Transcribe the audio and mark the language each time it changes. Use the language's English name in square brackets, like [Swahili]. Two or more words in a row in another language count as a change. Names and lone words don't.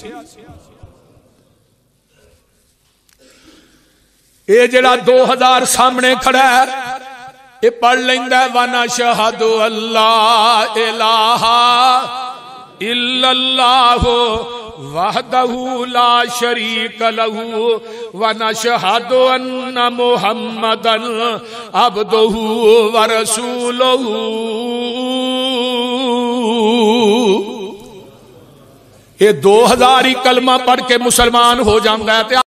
[Punjabi] اے جڑا 2000 سامنے کھڑا ہے اے پڑھ لیندا ہے [Arabic] وَنَشْهَدُ أَلَّا إِلَٰهَ إِلَّا اللَّهُ وحدہ لا شریک لہ ونشہد ان محمدا عبدہ ورسولہ [Urdu] یہ 2000 ہی کلمہ پڑھ کے مسلمان ہو جاؤں گا تے